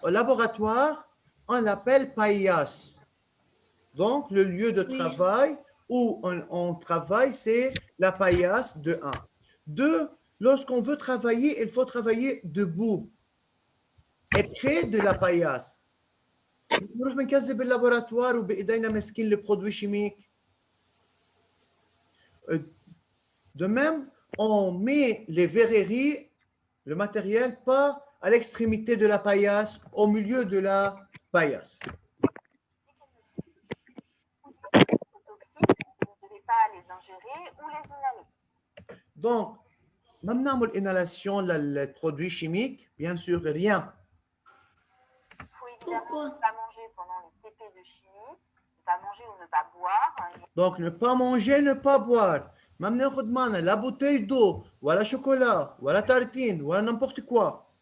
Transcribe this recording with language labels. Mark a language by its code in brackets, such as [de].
[fr] Au laboratoire, on l'appelle paillasse. Donc, le lieu de travail où on travaille, c'est la paillasse de 1. 2, lorsqu'on veut travailler, il faut travailler debout et près de la paillasse. [ar] نروح بنكذب اللابوراتوار وبايدينا ماسكين البرودوي شيميك. [fr] De même, on met les verreries, le matériel, pas à l'extrémité de la paillasse, au milieu de la paillasse. Toxiques, vous ne devez pas les ingérer ou les inhaler. Donc, [ar] ما بنعمل [fr] inhalation للبرودوي chimiques, bien sûr, rien. Il faut évidemment Pourquoi? ne pas manger pendant les TP de chimie, ne pas manger ou ne pas boire. Donc, ne pas manger, ne pas boire. [ar] ما بناخذ معنا لا [fr] bouteille d'eau [ar] ولا شوكولا ولا تارتين ولا [fr] n'importe quoi.